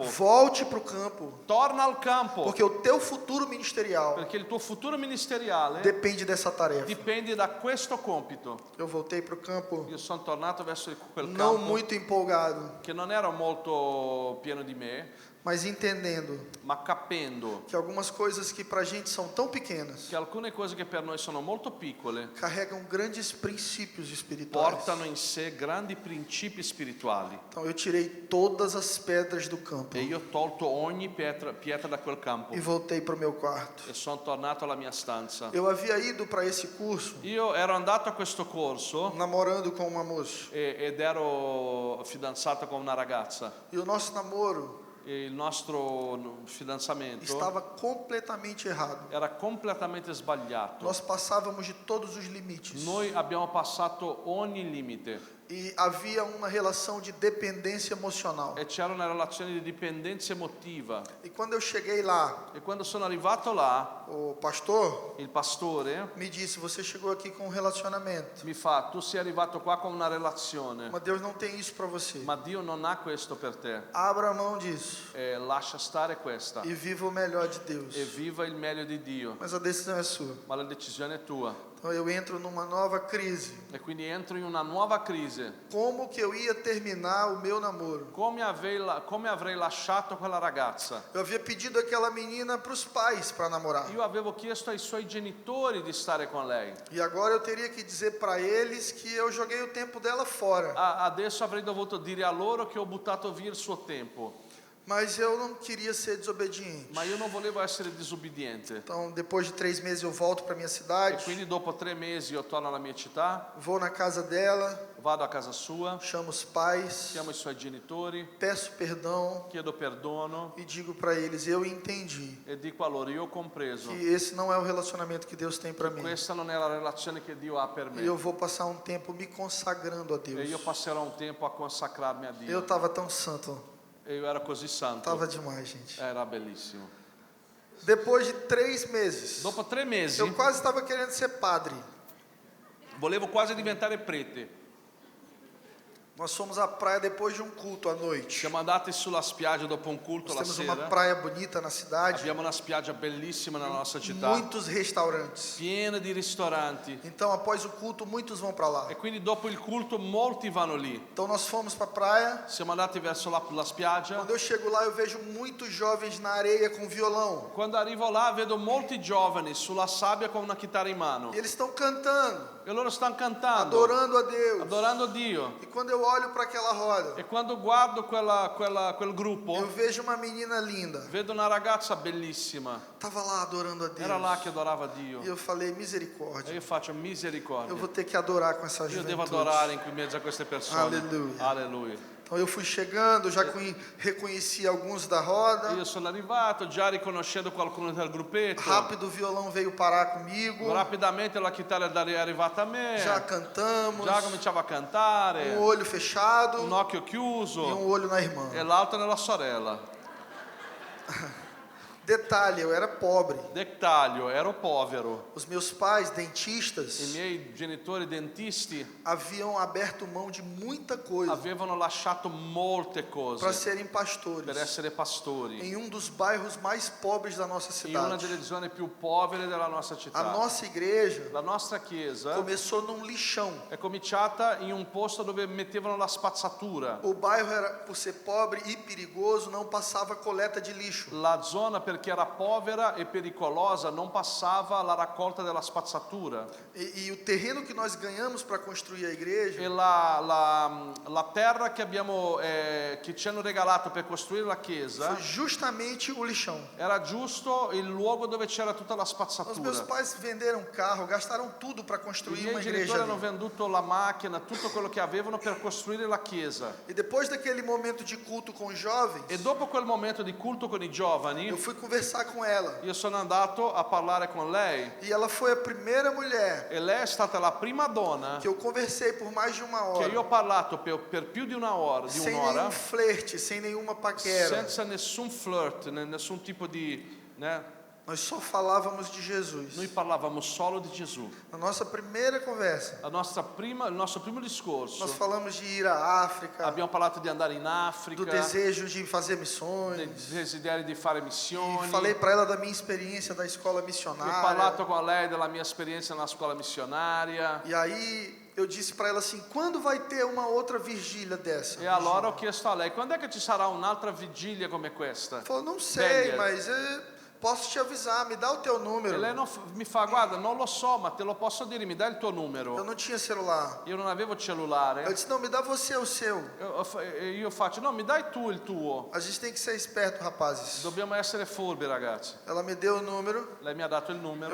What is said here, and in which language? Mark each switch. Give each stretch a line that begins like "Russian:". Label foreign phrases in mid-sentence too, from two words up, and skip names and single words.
Portuguese: Volte para o campo,
Italian: Torna al campo,
Portuguese: porque o teu futuro ministerial
Italian: perché il tuo futuro ministeriale
Portuguese: depende dessa tarefa.
Italian: dipende da questo compito.
Portuguese: Eu voltei para o campo,
Italian: Io sono tornato verso quel
Portuguese: não campo muito empolgado,
Italian: che non era molto pieno di me,
Portuguese: mas entendendo
Italian: ma capendo
Portuguese: que algumas coisas que para a gente são tão pequenas
Italian: che alcune cose che per noi sono molto piccole
Portuguese: carregam grandes princípios espirituais.
Italian: portano in sé grandi principi spirituali.
Portuguese: Então eu tirei todas as pedras do campo
Italian: E io ho tolto ogni pietra da quel campo
Portuguese: e voltei para o meu quarto.
Italian: e sono tornato alla mia stanza.
Portuguese: Eu havia ido para esse curso
Italian: Io ero andato a questo corso
Portuguese: namorando com uma moça.
Italian: ed ero fidanzato con una ragazza.
Portuguese: E o nosso namoro
Italian: E il nostro fidanzamento
Portuguese: estava completamente errado.
Italian: era completamente sbagliato.
Portuguese: Nós passávamos de todos os limites.
Italian: Noi abbiamo passato ogni limite
Portuguese: E havia uma relação de dependência emocional.
Italian: e c'era una relazione di dipendenza emotiva.
Portuguese: E quando eu cheguei lá,
Italian: E quando sono arrivato là,
Portuguese: o pastor
Italian: il pastore
Portuguese: me disse: você chegou aqui com um relacionamento,
Italian: mi fa: tu sei arrivato qua con una relazione,
Portuguese: mas Deus não tem isso para você.
Italian: ma Dio non ha questo per te.
Portuguese: Abra mão disso
Italian: Lascia stare questa
Portuguese: e viva o melhor de Deus.
Italian: e viva il meglio di Dio,
Portuguese: Mas a decisão é sua.
Italian: ma la decisione è tua.
Portuguese: Então eu entro numa nova crise.
Italian: E quindi entro in una nuova crisi.
Portuguese: Como que eu ia terminar o meu namoro?
Italian: Come avrei lasciato quella ragazza?
Portuguese: Eu havia pedido aquela menina para os pais para namorar.
Italian: Io avevo chiesto ai suoi genitori di stare con lei.
Portuguese: E agora eu teria que dizer para eles que eu joguei o tempo dela fora.
Italian: Adesso avrei dovuto dire a loro che ho buttato via il suo tempo.
Portuguese: Mas eu não queria ser desobediente.
Italian: Ma io non volevo essere disobbediente.
Portuguese: Então, depois de 3 meses, eu volto para minha
Italian: E
Portuguese: cidade,
Italian: quindi dopo 3 mesi io torno alla mia città,
Portuguese: vou na casa dela,
Italian: vado a casa sua,
Portuguese: chamo os pais,
Italian: chiamo i suoi genitori,
Portuguese: peço perdão
Italian: chiedo perdono
Portuguese: e digo para eles: eu entendi
Italian: e dico a loro: io ho compreso.
Portuguese: que esse não é o relacionamento que Deus tem para mim.
Italian: Questa non è la relazione che Dio ha per
Portuguese: E eu
Italian: me.
Portuguese: vou passar um tempo me consagrando a
Italian: E
Portuguese: Deus.
Italian: io passerò un tempo a consacrarmi a
Portuguese: Eu
Italian: Dio.
Portuguese: estava tão santo,
Italian: E io ero così santo.
Portuguese: estava demais, gente.
Italian: Era bellissimo.
Portuguese: Depois de 3 meses,
Italian: Dopo 3 mesi
Portuguese: eu quase estava querendo ser padre.
Italian: volevo quasi diventare prete.
Portuguese: Nós fomos à praia depois de um culto à noite.
Italian: Siamo andati sulla spiaggia dopo un culto
Portuguese: Nós
Italian: la
Portuguese: temos uma
Italian: sera.
Portuguese: praia bonita na cidade,
Italian: Abbiamo una spiaggia bellissima nella nostra città,
Portuguese: muitos restaurantes.
Italian: piena di ristoranti.
Portuguese: Então, após o culto, muitos vão para lá.
Italian: E quindi dopo il culto molti vanno lì.
Portuguese: Então, nós fomos para a praia.
Italian: Siamo andati verso la spiaggia.
Portuguese: Quando eu chego lá, eu vejo muitos jovens na areia com violão.
Italian: Quando arrivo là vedo molti giovani sulla sabbia con una chitarra in mano.
Portuguese: E eles estão cantando,
Italian: E loro stanno cantando,
Portuguese: adorando a Deus.
Italian: adorando Dio.
Portuguese: E quando eu olho para aquela roda,
Italian: E quando guardo quel gruppo,
Portuguese: eu vejo uma menina linda.
Italian: vedo una ragazza bellissima.
Portuguese: Estava lá adorando a Deus.
Italian: Era là che adorava Dio.
Portuguese: E eu falei,
Italian: E
Portuguese: misericórdia.
Italian: io faccio
Portuguese: Eu
Italian: misericordia.
Portuguese: vou ter que adorar com essa
Italian: Io devo
Portuguese: juventude.
Italian: adorare in mezzo a queste persone.
Portuguese: Alleluia.
Italian: Alleluia.
Portuguese: Então eu fui chegando, já reconheci alguns da roda.
Italian: Io sono arrivato già riconoscendo qualcuno del gruppetto.
Portuguese: Rápido o violão veio parar comigo.
Italian: Rapidamente la chitarra è arrivata a me.
Portuguese: Já cantamos.
Italian: Già cominciava a cantare.
Portuguese: Um olho fechado
Italian: Un occhio
Portuguese: e
Italian: chiuso
Portuguese: olho na irmã.
Italian: e l'altro nella sorella.
Portuguese: Detalhe, eu era pobre.
Italian: Dettaglio, ero povero.
Portuguese: Os meus pais,
Italian: I
Portuguese: dentistas,
Italian: miei genitori dentisti
Portuguese: haviam aberto mão de muita coisa
Italian: avevano lasciato molte
Portuguese: para
Italian: cose
Portuguese: serem pastores
Italian: per essere pastori
Portuguese: em um dos bairros mais pobres da nossa
Italian: in una
Portuguese: cidade.
Italian: delle zone più povere della nostra
Portuguese: A
Italian: città.
Portuguese: nossa igreja
Italian: La nostra chiesa
Portuguese: começou num lixão.
Italian: è cominciata in un posto dove mettevano la spazzatura.
Portuguese: O bairro era, por ser pobre e perigoso, não passava coleta de lixo.
Italian: La zona, perché era povera e pericolosa, non passava la raccolta della spazzatura.
Portuguese: E o terreno que nós ganhamos para construir a igreja
Italian: E la terra che ci hanno regalato per costruire la chiesa
Portuguese: foi justamente o lixão.
Italian: era giusto il luogo dove c'era tutta la
Portuguese: Os meus
Italian: spazzatura.
Portuguese: pais venderam carro, gastaram tudo para
Italian: I
Portuguese: construir
Italian: miei
Portuguese: uma
Italian: genitori
Portuguese: igreja
Italian: hanno
Portuguese: ali.
Italian: venduto la macchina, tutto quello che avevano per costruire la chiesa.
Portuguese: E depois daquele momento de culto com os jovens,
Italian: E dopo quel momento di culto con i giovani,
Portuguese: eu fui conversar com ela.
Italian: io sono andato a parlare con lei
Portuguese: E ela foi a primeira mulher
Italian: e lei è stata la prima donna
Portuguese: que eu conversei por mais de uma
Italian: che io ho
Portuguese: hora,
Italian: parlato per più di un'ora,
Portuguese: sem nenhum flerte, sem nenhuma paquera.
Italian: senza nessun flirt, nessun tipo di...
Portuguese: né? Nós só falávamos de Jesus.
Italian: Noi parlavamo solo di Gesù.
Portuguese: Na nossa primeira conversa,
Italian: Il nostro primo discorso,
Portuguese: nós falamos de ir à África,
Italian: abbiamo parlato di andare in
Portuguese: do
Italian: Africa,
Portuguese: desejo de fazer
Italian: del
Portuguese: missões.
Italian: desiderio di fare
Portuguese: E
Italian: missioni.
Portuguese: falei para ela da minha experiência da escola
Italian: Ho
Portuguese: missionária.
Italian: parlato con lei della mia esperienza nella scuola missionaria.
Portuguese: E aí eu disse para ela assim: quando vai ter uma outra vigília dessa?
Italian: E allora ho chiesto a lei, quando è che ci sarà un'altra vigilia come questa?
Portuguese: Ela falou: não sei, Velha. mas posso te avisar, me dá o teu
Italian: E
Portuguese: número.
Italian: lei mi fa, guarda, non lo so, ma te lo posso dire, mi dai il tuo
Portuguese: Eu
Italian: numero?
Portuguese: não tinha celular.
Italian: Io non avevo
Portuguese: Eu
Italian: cellulare.
Portuguese: disse: não, me dá você o seu.
Italian: Io faccio, no, mi dai tu il tuo.
Portuguese: A gente tem que ser esperto, rapazes.
Italian: Dobbiamo essere furbi, ragazzi.
Portuguese: Ela me deu o número.
Italian: Lei mi ha dato il numero.